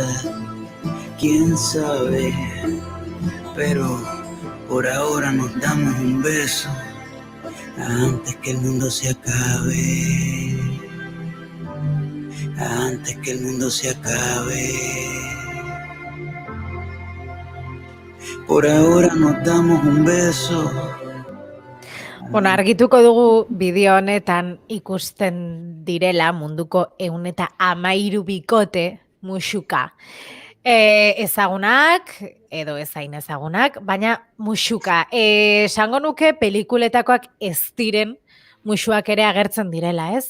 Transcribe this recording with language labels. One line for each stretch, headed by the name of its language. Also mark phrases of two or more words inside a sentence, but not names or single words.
Spanish: Quién sabe, pero por ahora nos damos un beso antes que el mundo se acabe. Antes que el mundo se acabe. Por ahora nos damos un beso.
Basque: Bueno, argituko dugu bideo honetan ikusten direla munduko 113 bikote musuka. Ezagunak, edo ezain ezagunak, baina musuka. Esango nuke pelikuletakoak ez diren musuak ere agertzen direla, ez?